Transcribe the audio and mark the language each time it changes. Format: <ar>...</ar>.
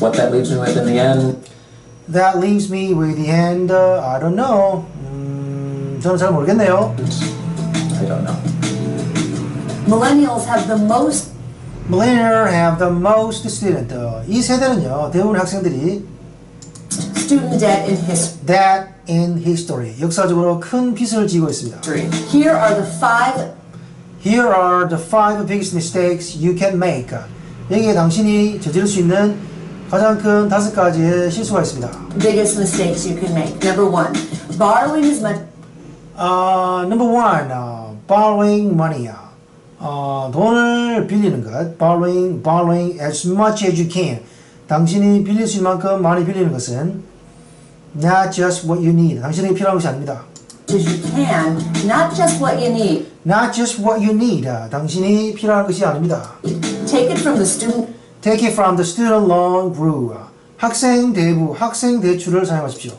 <en>What that leaves me with in the end? That leaves me with the end. I don't know.</en> <ko>저는 잘 모르겠네요.</ko> <en>I don't know. Millennials have the most. Millennials have the most student.</en> <ko>이 세대는요 대부분 학생들이</ko> <en>Student debt in history. Debt in history.</en> <ko>역사적으로 큰 빚을 지고 있습니다.</ko> <en>Here are the 5. Here are the 5 biggest mistakes you can make.</en> <ko>여기에 당신이 저지를 수 있는 가장 큰 5가지의 실수가 있습니다.</ko> <en>Biggest mistakes you can make. Number 1, borrowing as much. Number 1, borrowing money.</en> <ko>돈을 빌리는 것.</ko> <en>Borrowing as much as you can.</en> <ko>당신이 빌릴 수 있는 만큼 많이 빌리는 것은</ko> <en>not just what you need.</en> <ko>당신에게 필요한 것이 아닙니다.</ko> <en>As you can, not just what you need. Not just what you need.</en> <ko>당신이 필요한 것이 아닙니다.</ko> <en>Take it from the student. Take it from the student loan guru.</en> <ko>학생 대출을 사용하십시오.</ko>